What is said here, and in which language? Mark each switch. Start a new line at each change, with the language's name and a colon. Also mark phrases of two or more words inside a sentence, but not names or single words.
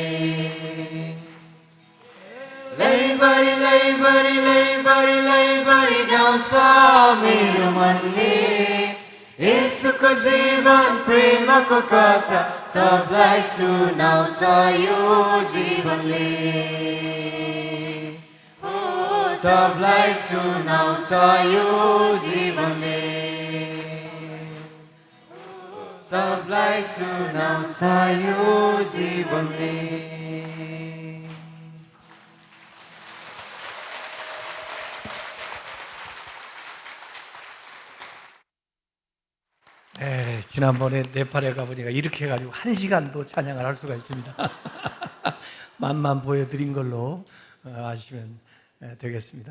Nepali: लैभरि गाउँछ मेरो मनले यसुको जीवन प्रेमको कथा सबलाई सुनाउँछ यो जीवनले सबलाई सुनाउँछ यो जीवनले सबलाई सुनाउँछ यो जीवनले
Korean: 네, 지난번에 네팔에 가보니까 이렇게 해가지고 1시간도 찬양을 할 수가 있습니다. 맛만 보여드린 걸로 아시면 되겠습니다.